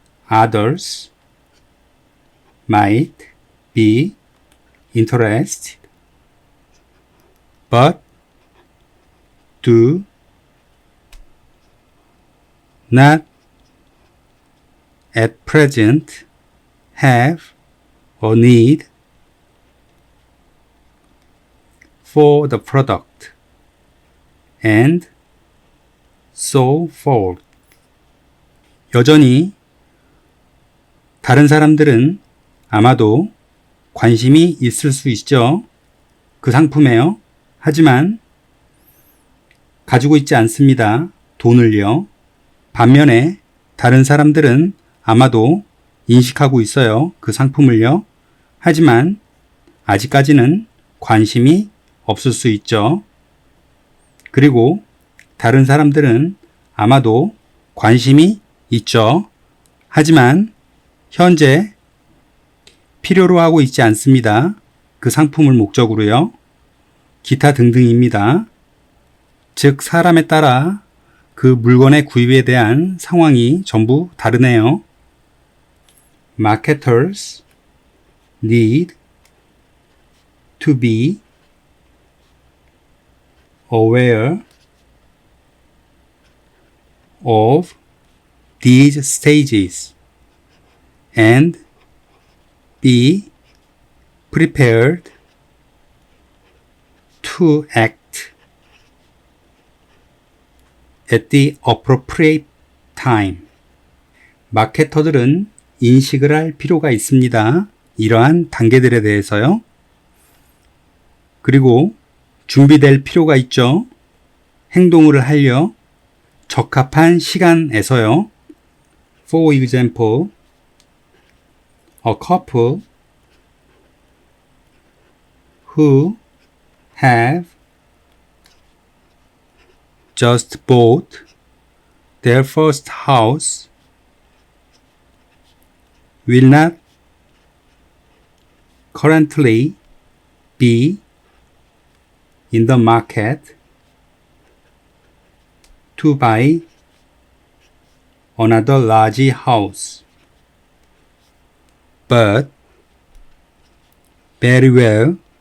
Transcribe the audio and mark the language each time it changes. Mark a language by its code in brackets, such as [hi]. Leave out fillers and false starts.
[en] Others might be interested but do not at present have a need for the product, and so forth. [ko] 여전히 다른 사람들은 아마도 관심이 있을 수 있죠. 그 상품에요. 하지만 가지고 있지 않습니다. 돈을요. 반면에 다른 사람들은 아마도 인식하고 있어요. 그 상품을요. 하지만 아직까지는 관심이 없을 수 있죠. 그리고 다른 사람들은 아마도 관심이 있죠. 하지만 현재 필요로 하고 있지 않습니다. 그 상품을 목적으로요. 기타 등등입니다. 즉 사람에 따라 그 물건의 구입에 대한 상황이 전부 다르네요. [en] Marketers need to be aware of these stages and be prepared to act at the appropriate time. [ko] 마케터들은 인식을 할 필요가 있습니다. 이러한 단계들에 대해서요. 그리고 준비될 필요가 있죠. 행동을 하려 적합한 시간에서요. [en] For example, a couple who have just bought their first house will not currently be in the market to buy another large house, but very well